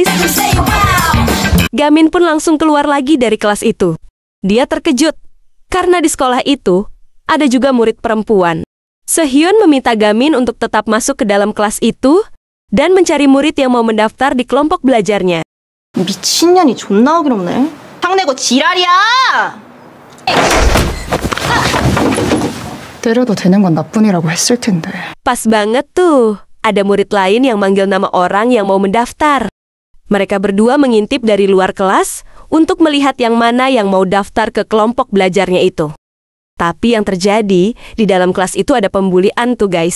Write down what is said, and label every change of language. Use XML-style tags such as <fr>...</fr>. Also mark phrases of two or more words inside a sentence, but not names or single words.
<id>Gamin pun langsung keluar lagi dari kelas itu. Dia terkejut, karena di sekolah itu ada juga murid perempuan. Sehyun meminta Gamin untuk tetap masuk ke dalam kelas itu dan mencari murid yang mau mendaftar di kelompok belajarnya.</id> <ko>미친년이 존나 어기롭네. 상내고 지랄이야! 때려도 되는 건 나뿐이라고 했을 텐데.</ko> <id>Pas banget tuh. Ada murid lain yang manggil nama orang yang mau mendaftar. Mereka berdua mengintip dari luar kelas untuk melihat yang mana yang mau daftar ke kelompok belajarnya itu. Tapi yang terjadi, di dalam kelas itu ada pembulian tuh guys.</id>